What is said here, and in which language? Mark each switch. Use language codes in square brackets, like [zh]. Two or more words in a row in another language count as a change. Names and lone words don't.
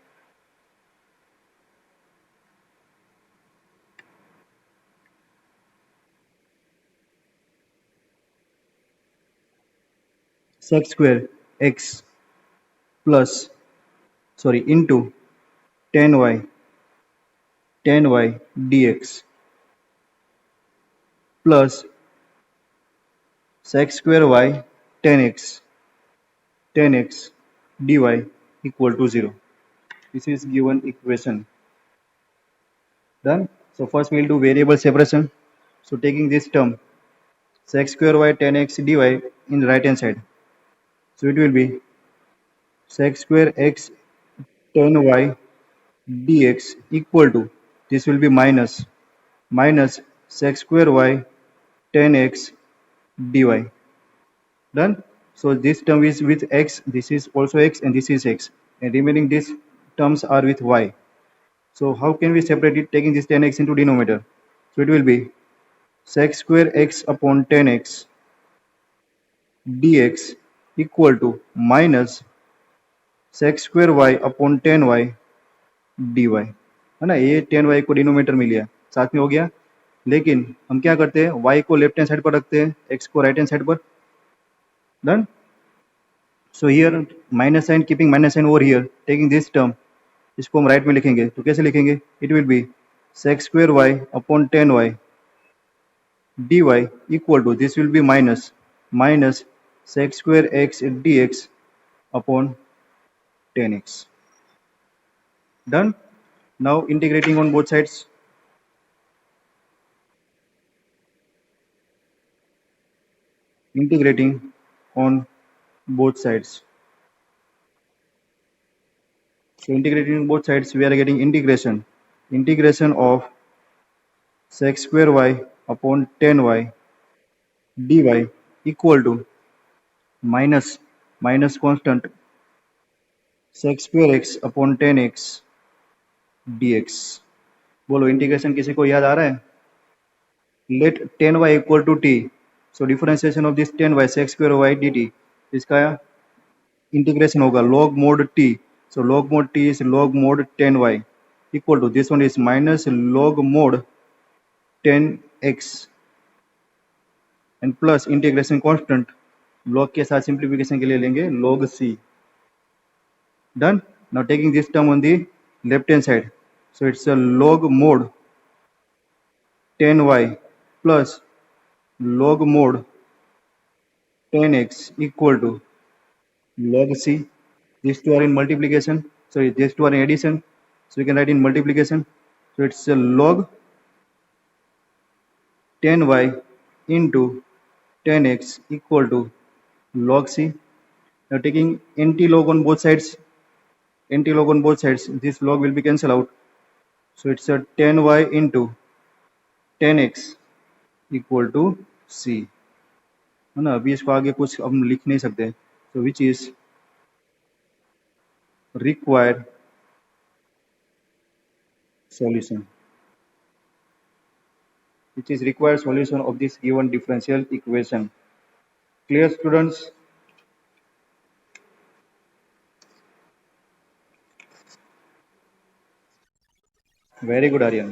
[en] sec square x plus, sorry, into tan y dx plus sec square y tan x dy equal to 0. This is given equation. Done. So first we will do variable separation. So taking this term sec square y tan x dy in the right hand side, so it will be sec square x tan y dx equal to, this will be minus sec square y tan x dy. Done. So this term is with x, this is also x, and this is x, and remaining these terms are with y. So how can we separate it? Taking this tan x into denominator, so it will be sec square x upon tan x dx equal to minus sec square y upon tan y dy, [hi] है ना. ये tan y को डिनोमिनेटर में लिया, साथ में हो गया, लेकिन हम क्या करते हैं, y को [en] left hand side [hi] पर रखते हैं, x को [en] right hand side [hi] पर. [en] Done. So here minus sign, keeping minus sign over here, taking this term, [hi] इसको हम राइट में लिखेंगे, तो कैसे लिखेंगे, [en] it will be sec square y upon tan y dy equal to, this will be minus sec square x dx upon tan x. Done. Now integrating on both sides, integrating on both sides. So integrating on both sides, we are getting integration of sec square y upon tan y dy equal to minus constant sec square x upon tan x dx. [hi] बोलो इंटीग्रेशन किसी को याद आ रहा है? [en] Let tan y equal to t, so differentiation of this tan y sec square y dt, [hi] इसका इंटीग्रेशन होगा [en] log mod t, so log mod t is log mod tan y, equal to, this one is minus log mod 10x and plus integration constant log [hi] के साथ सिंप्लीफिकेशन के लिए लेंगे [en] log c. Done. Now taking this term on the left hand side, so it's a log mod 10y plus log mod 10x equal to log c. These two are in multiplication, sorry, these two are in addition, so we can write in multiplication. So it's a log 10y into 10x equal to log c. Now taking anti-log on both sides, this log will be cancelled out. So it's a 10y into 10x equal to c, [hi] है ना. अभी इसको आगे कुछ हम लिख नहीं सकते, [en] so which is required solution, of this given differential equation. Clear, students? Very good, Aryan.